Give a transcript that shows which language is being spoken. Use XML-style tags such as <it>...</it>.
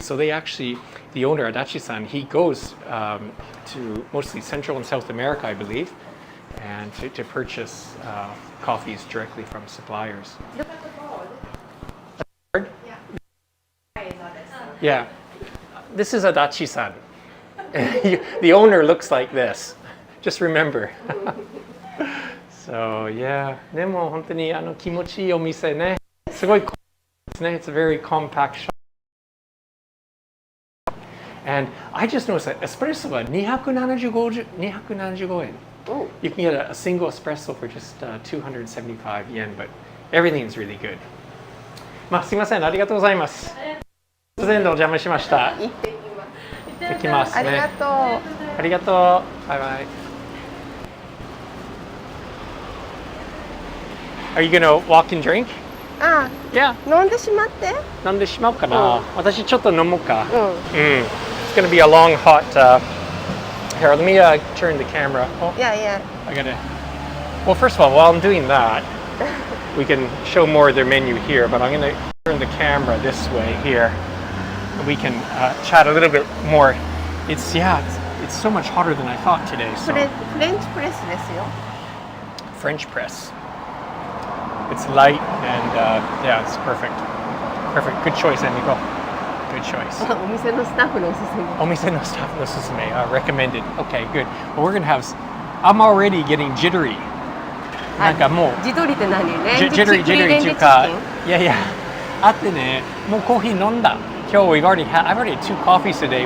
<en>So they actually, the owner Adachi-san, he goes to mostly Central and South America, I believe, and to purchase coffees directly from suppliers. Yeah, this is Adachi-san. The owner looks like this. Just remember. So yeah,</en> <ja>でも本当に気持ちいいお店ね。すごいですね。</ja> <en>It's a very compact shop. And I just noticed that espresso は275円. You can get a single espresso for just 275 yen, but everything is really good.</en> <ja>まあすみません、ありがとうございます。突然のお邪魔しました。行ってきますね。ありがとう。ありがとう。バイバイ。</ja> <en>Are you gonna walk and drink? Yeah.</en> <ja>飲んでしまって。飲んでしまおうかな。私ちょっと飲もうか。</ja> <en>It's gonna be a long, hot. Here, let me turn the camera. Oh, Yeah. I gotta. Well, first of all, while I'm doing that, we can show more of their menu here. But I'm gonna turn the camera this way here, and we can chat a little bit more. It's so much hotter than I thought today. So.</en> <ja>フレンチプレスですよ。</ja> <en>French press. It's light and it's perfect. Good choice, Emiko. Good choice.</en> <ja>お店のスタッフのおすすめ。お店のスタッフのおすすめ.</ja> <en>Recommended. Okay, good. Well, we're gonna have. I'm already getting jittery.</en> <ja>なんかもう。ジトリって何？ジトリっていうか。いや。あってね、もうコーヒー飲んだ。</ja> <en>Kyo, I've already had 2 coffees today.</en>